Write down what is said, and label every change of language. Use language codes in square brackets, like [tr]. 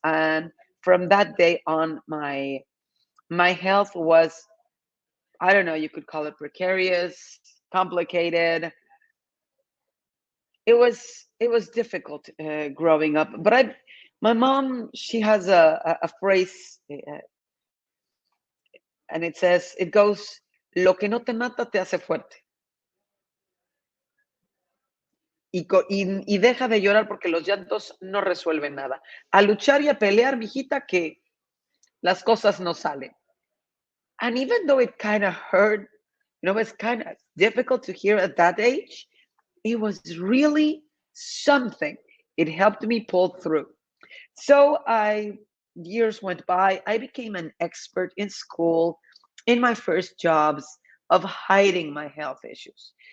[en] And from that day on, my health was, I don't know, you could call it precarious, complicated. It was difficult growing up, but my mom, she has a phrase, and it goes, [es] lo que no te mata te hace fuerte. Y deja de llorar, porque los llantos no resuelven nada. A luchar y a pelear, mijita, que las cosas no salen. [en] And even though it kind of hurt, it's kind of difficult to hear at that age, it was really something. It helped me pull through. So years went by. I became an expert in school, in my first jobs, of hiding my health issues.